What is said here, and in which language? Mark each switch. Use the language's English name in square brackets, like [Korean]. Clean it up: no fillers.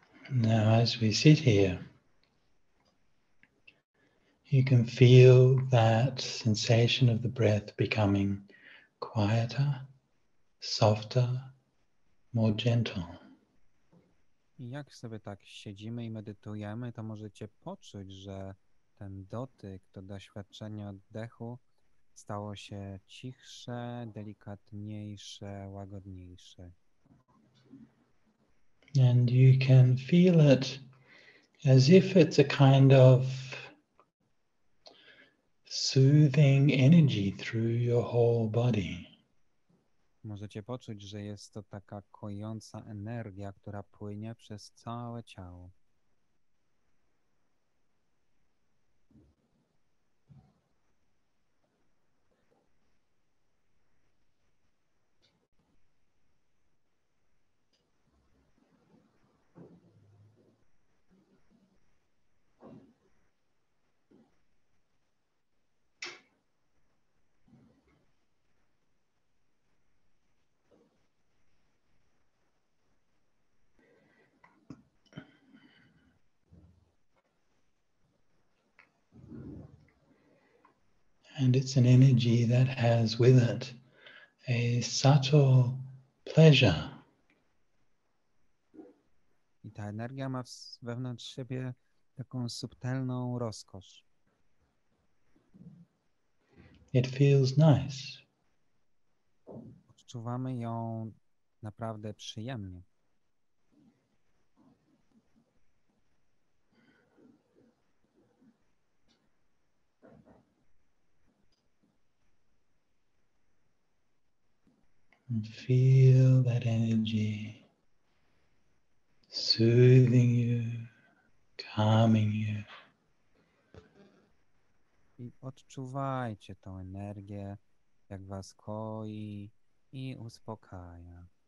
[English] Now, as we sit here, you can feel that sensation of the breath becoming quieter, softer, more gentle. [Polish] I jak sobie tak siedzimy i medytujemy, to możecie poczuć, że ten dotyk, to doświadczenie oddechu stało się cichsze, delikatniejsze, łagodniejsze. [English] And you can feel it as if it's a kind of soothing energy through your whole body. [Polish] Możecie poczuć, że jest to taka kojąca energia, która płynie przez całe ciało. [English] And it's an energy that has with it a subtle pleasure. [Polish] I ta energia ma wewnątrz siebie taką subtelną rozkosz. [English] It feels nice. [Polish] Odczuwamy ją naprawdę przyjemnie. [English] And feel that energy soothing you, calming you. [Polish] I odczuwajcie tą energię, jak was koi i uspokaja.